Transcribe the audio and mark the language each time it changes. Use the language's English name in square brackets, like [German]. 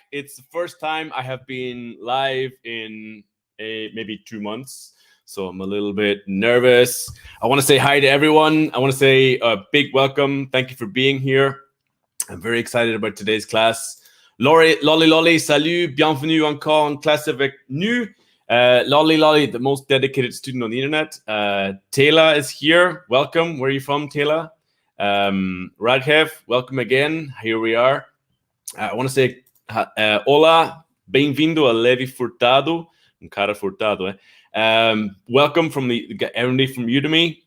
[English] It's the first time I have been live in maybe 2 months, so I'm a little bit nervous. I want to say hi to everyone. I want to say a big welcome. Thank you for being here. I'm very excited about today's class. [French] Lolly, salut, bienvenue encore en classe avec nous. [English] Lolly, the most dedicated student on the internet. Taylor is here. Welcome. Where are you from, Taylor? Raghev, welcome again. Here we are. I want to say hola, [Portuguese] bem-vindo a Levi Furtado. [English] Cara Furtado, welcome from everybody from Udemy.